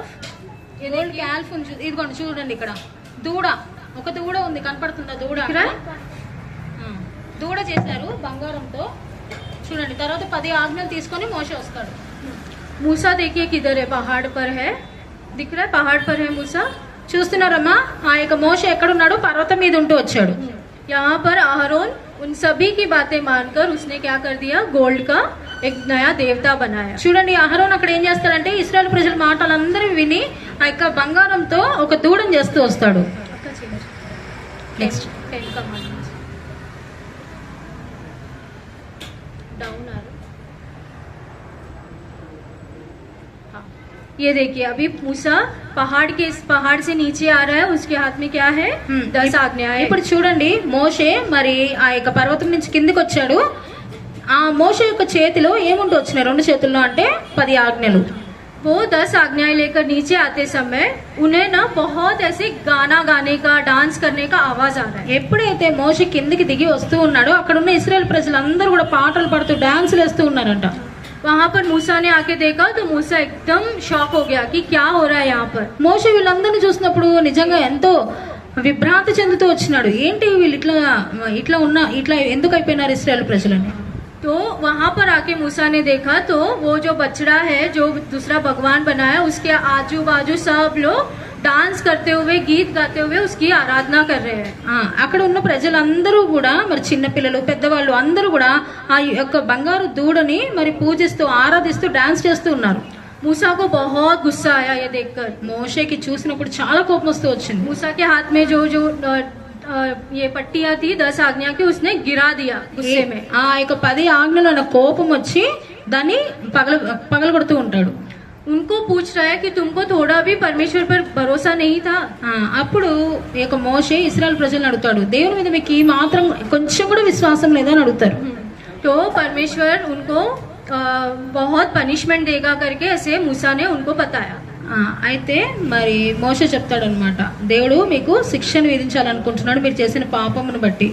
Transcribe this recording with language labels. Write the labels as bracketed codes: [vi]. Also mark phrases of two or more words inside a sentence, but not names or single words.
[en] Gold calf [te] ఇదిగోండి చూడండి, ఇక్కడ దూడ, ఒక దూడ ఉంది, కనపడుతుందా దూడ? దూడ చేశారు బంగారంతో. చూడండి, తర్వాత 10 ఆజ్ఞలు తీసుకొని మోషే వస్తాడు. [hi] मूसा देखिए किधर है, पहाड़ पर है. दिख रहा है, पहाड़ पर है मूसा. [te] చూస్తున్నారమ్మా, ఆ యొక్క మోషే ఎక్కడున్నాడు? పర్వతం మీద ఉంటూ వచ్చాడు. [hi] यहाँ पर आहरोन उन सभी की बातें मानकर उसने क्या कर दिया, गोल्ड का एक नया देवता बनाया. [te] చూడండి, అహరోన్ అక్కడ ఏం చేస్తాడంటే ఇశ్రాయేల్ ప్రజల మాటలందరూ విని ఆ యొక్క బంగారంతో ఒక దూడను చేస్తూ వస్తాడు. నెక్స్ట్ [en] 10 commandments. Down arrow. [hi] ये देखिए अभी मूसा पहाड़ से नीचे आ रहा है, उसके हाथ में क्या है? 10 आज्ञाएं। [te] ఇప్పుడు చూడండి మోషే మరి ఆ యొక్క పర్వతం నుంచి కిందికి వచ్చాడు. ఆ మోషే యొక్క చేతిలో ఏముంటూ వచ్చినాయి? రెండు చేతుల్లో అంటే 10 ఆజ్ఞలు. [hi] वो 10 आज्ञाएं लेकर नीचे आते समय उन्हें ना बहुत ऐसे गाना गाने का, डांस करने का आवाज आ रहा है। [te] ఎప్పుడైతే మోషే కిందికి దిగి వస్తూ ఉన్నాడో అక్కడ ఉన్న ఇశ్రాయేల్ ప్రజలందరూ కూడా పాటలు పాడుతూ డాన్సులు వేస్తూ ఉన్నారంట. [hi] वहां पर मूसा ने आके देखा तो मूसा एकदम शॉक हो गया कि क्या हो रहा है यहाँ पर। [te] మోషే వీళ్ళందరినీ చూసినప్పుడు నిజంగా ఎంతో విభ్రాంతి చెందుతూ వచ్చినాడు. ఏంటి వీళ్ళు ఇట్లా ఎందుకు అయిపోయినారు ఇశ్రాయేల్ ప్రజలని? [hi] तो वहां पर आके मूसा ने देखा तो वो जो बछड़ा है, जो दूसरा भगवान बनाया, उसके आजू बाजू सब लोग डांस करते हुए, गीत गाते हुए उसकी आराधना कर रहे हैं। [te] అక్కడ ఉన్న ప్రజలందరూ కూడా మరి చిన్న పిల్లలు పెద్దవాళ్ళు అందరూ కూడా ఆ యొక్క బంగారు దూడని మరి పూజిస్తూ ఆరాధిస్తూ డాన్స్ చేస్తూ ఉన్నారు. [hi] मूसा को बहुत गुस्सा आया ये देखकर। [te] మోషేకి చూసినప్పుడు చాలా కోపం వస్తూ వచ్చింది. [hi] मूसा के हाथ में जो ये पट्टियां थी 10 आज्ञा की, उसने गिरा दिया गुस्से में। [te] ఆ యొక్క 10 ఆజ్ఞలు అన్న కోపం వచ్చి దాన్ని పగలగొడుతూ ఉంటాడు. [hi] उनको पूछ रहा है कि तुमको थोड़ा भी परमेश्वर पर भरोसा नहीं था? [te] అప్పుడు ఈ యొక్క మోషే ఇశ్రాయేల్ ప్రజలను అడుగుతాడు, దేవుని మీద మీకు ఈ మాత్రం కొంచెం కూడా విశ్వాసం లేదా అని అడుగుతారు. [hi] तो परमेश्वर उनको बहुत पनिशमेंट देगा करके ऐसे मूसा ने उनको बताया। [te] అయితే మరి మోషే చెప్తాడు అనమాట, దేవుడు మీకు శిక్షను విధించాలనుకుంటున్నాడు మీరు చేసిన పాపమును బట్టి.